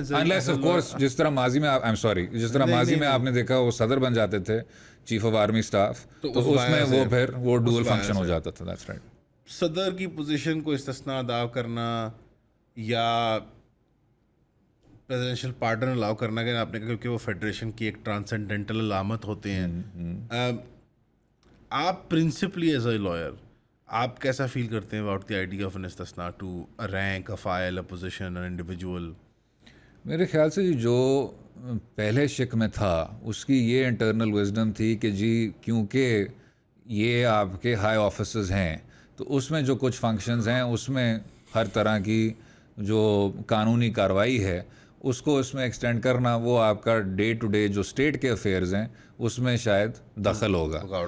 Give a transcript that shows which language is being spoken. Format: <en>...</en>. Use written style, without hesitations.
<en>unless of course</en> <ur>جس طرح ماضی میں جس طرح ماضی میں آپ نے دیکھا وہ صدر بن جاتے تھے, چیف آف آرمی اسٹاف, تو اس میں وہ پھر وہ ڈول فنکشن ہو جاتا تھا.</ur> <en>That's right.</en> <ur>صدر کی پوزیشن کو استثنا ادا کرنا یا پریزیڈنشیل پارڈن الاؤ کرنا, کہ آپ نے کہا کیونکہ وہ فیڈریشن کی ایک ٹرانسینڈنٹل علامت ہوتے ہیں.</ur> <en>آپ principally as a lawyer</en> <ur>آپ کیسا فیل کرتے ہیں</ur> <en>About the idea of an استثنا to a rank, a file, a position, an individual?</en> <ur>میرے خیال سے جو پہلے شک میں تھا اس کی یہ انٹرنل وزڈم تھی کہ جی کیونکہ یہ آپ کے ہائی آفیسز ہیں تو اس میں جو کچھ فنکشنز ہیں اس میں ہر طرح کی جو قانونی کارروائی ہے اس کو اس میں ایکسٹینڈ کرنا, وہ آپ کا ڈے ٹو ڈے جو اسٹیٹ کے افیئرز ہیں اس میں شاید دخل ہوگا.</ur>